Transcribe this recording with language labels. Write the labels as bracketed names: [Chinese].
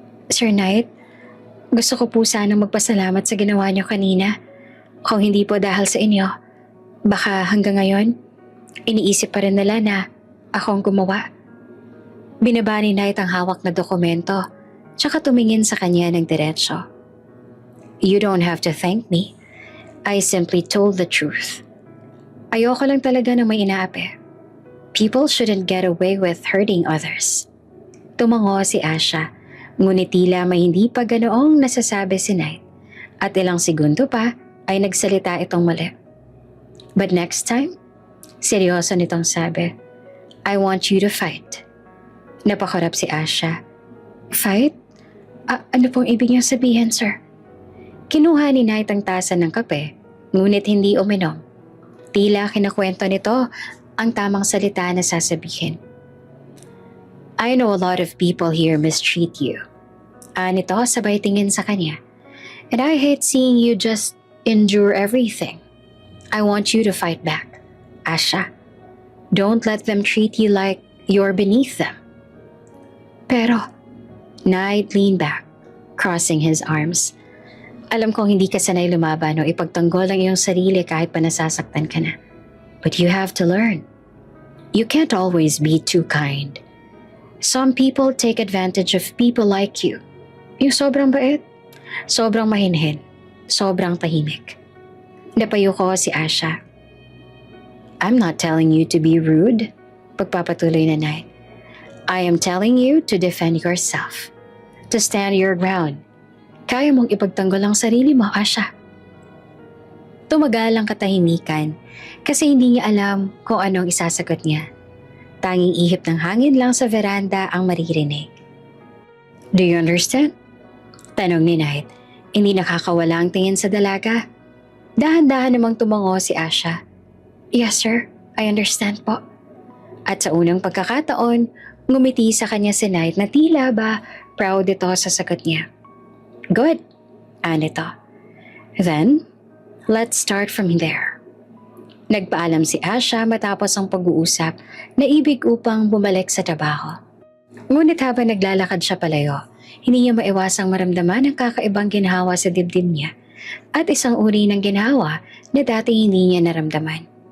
[Filipino] "Sir Knight, gusto ko po sanang magpasalamat sa ginawa niyo kanina. Kung hindi po dahil sa inyo, baka hanggang ngayon, iniisip pa rin nila na akong gumawa." Binaba ni Knight ang hawak na dokumento, tsaka tumingin sa kanya ng diretsyo. [English] "You don't have to thank me. I simply told the truth. [Filipino] Ayoko lang talaga ng may inaapi. [English] People shouldn't get away with hurting others." [Filipino] Tumango si Asha, ngunit tila may hindi pa ganoong nasasabi si Knight. At ilang segundo pa ay nagsalita itong muli. [English] "But next time," [Filipino] seryoso nitong sabi, [English] "I want you to fight." [Filipino] Napakarap si Asha. [English] "Fight? [Filipino] Ano pong ibig niyang sabihin, sir?" Kinuha ni Knight ang tasa ng kape, ngunit hindi uminom. Tila kinakwento nito ang tamang salita na sasabihin. [English] "I know a lot of people here mistreat you." [Filipino] Nito [English] sabay tingin sa kanya. "And I hate seeing you just endure everything. I want you to fight back, Asha. Don't let them treat you like you're beneath them." [Filipino] "Pero," [English] Knight leaned back. crossing his arms. [Filipino] Alam kong hindi ka sanay lumaban o ipagtanggol ang iyong sarili kahit pa nasasaktan ka na. [English] But you have to learn. You can't always be too kind. Some people take advantage of people like you. [Filipino] Yung sobrang bait, sobrang mahinhin, sobrang tahimik. Napayo ko si Asha. [English] I'm not telling you to be rude, [Filipino] pagpapatuloy na Knight. [English] I am telling you to defend yourself, to stand your ground. [Filipino] Kaya mong ipagtanggol ang sarili mo, Asha. Tumagal ang katahimikan kasi hindi niya alam kung anong isasagot niya. Tanging ihip ng hangin lang sa veranda ang maririnig. [English] Do you understand? [Filipino] Tanong ni Knight. Hindi nakakawala ang tingin sa dalaga. Dahan-dahan namang tumango si Asha. [English] Yes sir, I understand [Filipino] po. At sa unang pagkakataon, ngumiti sa kanya si Knight na tila ba proud ito sa sagot niya. [English] Good, [Filipino] anito. [English] Then, let's start from there. [Filipino] Nagpaalam si Asha matapos ang pag-uusap na ibig upang bumalik sa trabaho. Ngunit habang naglalakad siya palayo, hindi niya maiwasang maramdaman ang kakaibang ginhawa sa dibdib niya at isang uri ng ginhawa na dati hindi niya naramdaman.